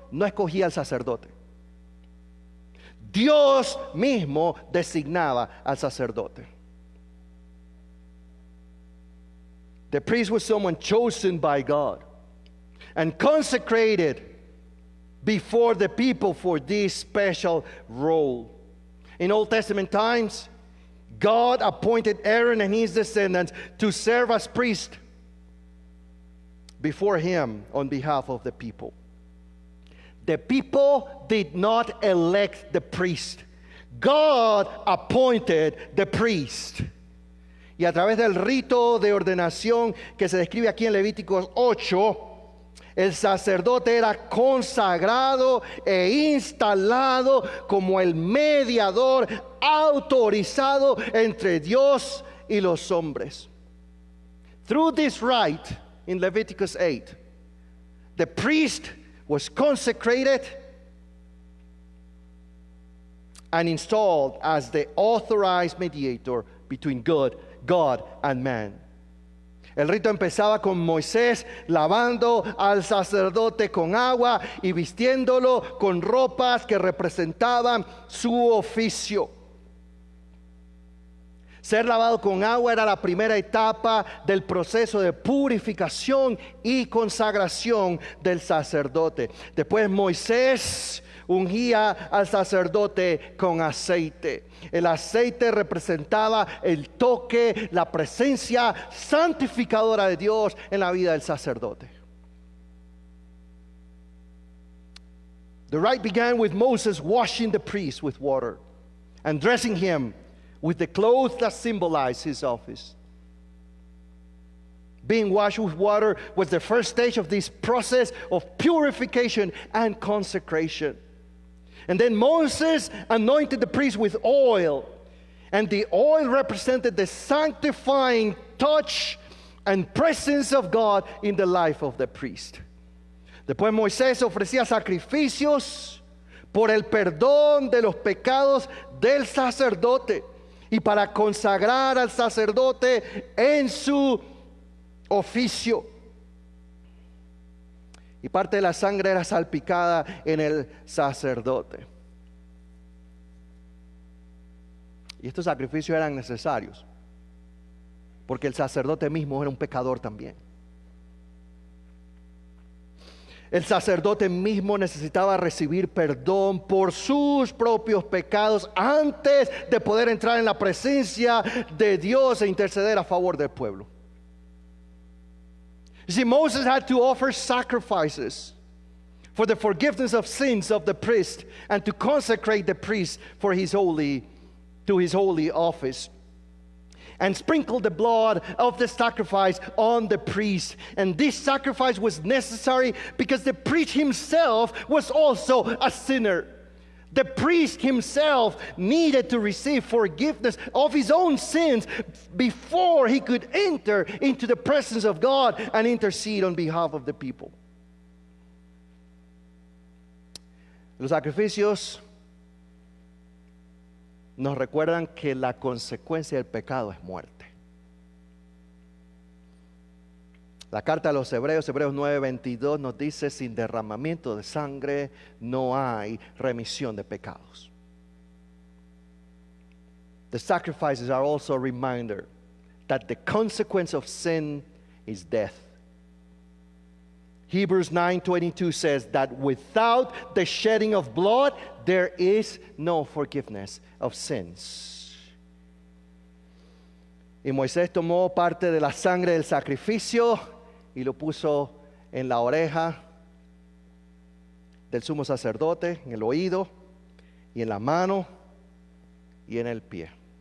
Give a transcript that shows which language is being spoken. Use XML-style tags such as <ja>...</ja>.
<es>no escogía al sacerdote. Dios mismo designaba al sacerdote.</es> <en>The priest was someone chosen by God and consecrated before the people for this special role. In Old Testament times, God appointed Aaron and his descendants to serve as priests before him on behalf of the people. The people did not elect the priest. God appointed the priest.</en> <es>Y a través del rito de ordenación que se describe aquí en Levíticos 8, el sacerdote era consagrado e instalado como el mediador autorizado entre Dios y los hombres.</es> <en>Through this rite in Leviticus 8, the priest was consecrated and installed as the authorized mediator between God and man.</en> <es>El rito empezaba con Moisés lavando al sacerdote con agua y vistiéndolo con ropas que representaban su oficio. Ser lavado con agua era la primera etapa del proceso de purificación y consagración del sacerdote. Después Moisés ungía al sacerdote con aceite. El aceite representaba el toque, la presencia santificadora de Dios en la vida del sacerdote.</es> <en>The rite began with Moses washing the priest with water and dressing him with the clothes that symbolized his office. Being washed with water was the first stage of this process of purification and consecration. And then Moses anointed the priest with oil. And the oil represented the sanctifying touch and presence of God in the life of the priest.</en> <es>Después Moisés ofrecía sacrificios por el perdón de los pecados del sacerdote y para consagrar al sacerdote en su oficio. Y parte de la sangre era salpicada en el sacerdote. Y estos sacrificios eran necesarios, porque el sacerdote mismo era un pecador también. El sacerdote mismo necesitaba recibir perdón por sus propios pecados antes de poder entrar en la presencia de Dios e interceder a favor del pueblo.</es> <en>You see, Moses had to offer sacrifices for the forgiveness of sins of the priest and to consecrate the priest for his holy office, and sprinkle the blood of the sacrifice on the priest. And this sacrifice was necessary because the priest himself was also a sinner. The priest himself needed to receive forgiveness of his own sins before he could enter into the presence of God and intercede on behalf of the people.</en> <es>Los sacrificios nos recuerdan que la consecuencia del pecado es muerte. La carta a los Hebreos 9:22 nos dice: sin derramamiento de sangre no hay remisión de pecados.</es> <en>The sacrifices are also a reminder that the consequence of sin is death. Hebrews 9:22 says that without the shedding of blood there is no forgiveness of sins.</en> <es>Y Moisés tomó parte de la sangre del sacrificio y lo puso en la oreja del sumo sacerdote, en el oído y en la mano y en el pie.</es>